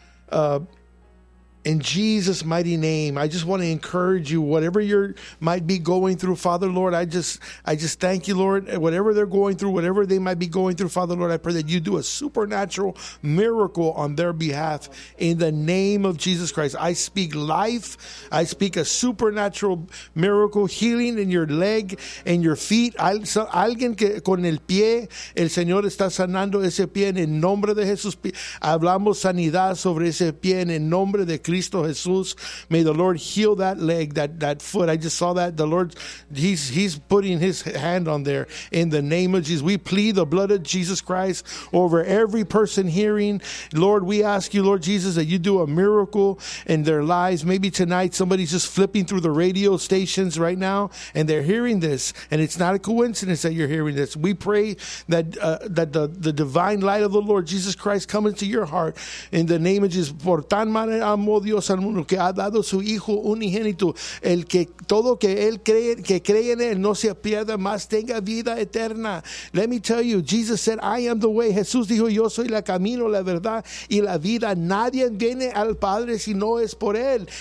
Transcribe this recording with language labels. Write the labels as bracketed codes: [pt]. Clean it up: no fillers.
[en] In Jesus' mighty name, I just want to encourage you, whatever you might be going through, Father, Lord, I just thank you, Lord, whatever they're going through, whatever they might be going through, Father, Lord, I pray that you do a supernatural miracle on their behalf in the name of Jesus Christ. I speak life. I speak a supernatural miracle, healing in your leg and your feet. [es] Alguien que con el pie, el Señor está sanando ese pie en el nombre de Jesús. Hablamos sanidad sobre ese pie en el nombre de Cristo Jesús. [en] May the Lord heal that leg, that foot. I just saw that the Lord, he's putting his hand on there in the name of Jesus. We plead the blood of Jesus Christ over every person hearing. Lord, we ask you, Lord Jesus, that you do a miracle in their lives. Maybe tonight somebody's just flipping through the radio stations right now and they're hearing this, and it's not a coincidence that you're hearing this. We pray that the divine light of the Lord Jesus Christ come into your heart in the name of Jesus. [es] Por tan manera Dios al mundo que ha dado su hijo unigénito, el que todo que él cree, que cree en él, no se pierda más, tenga vida eterna. [en] Let me tell you, Jesus said, I am the way. [es] Jesús dijo, yo soy el camino, la verdad y la vida. Nadie viene al Padre si no es por él.